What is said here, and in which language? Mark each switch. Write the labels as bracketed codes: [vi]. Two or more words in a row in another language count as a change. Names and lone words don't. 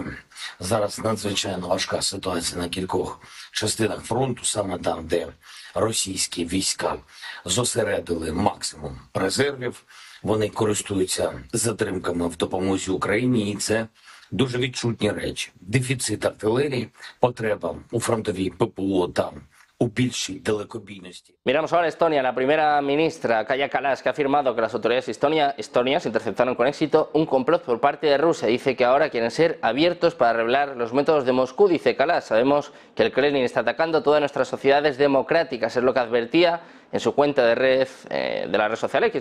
[uk] Зараз надзвичайно важка ситуація на кількох частинах фронту, саме там, де російські війська зосередили максимум резервів. Вони користуються затримками в допомозі Україні, і це дуже відчутні речі. Дефіцит артилерії, потреба у фронтовій ППО та у більшій далекобійності. [es] Miramos ahora a Estonia. La primera ministra, Kaja Kallas, que ha afirmado que las autoridades estonias interceptaron con éxito un complot por parte de Rusia. Dice que ahora quieren ser abiertos para revelar los métodos de Moscú. Dice Kallas, sabemos que el Kremlin está atacando todas nuestras sociedades democráticas. Es lo que advertía en su cuenta de red de la red social X.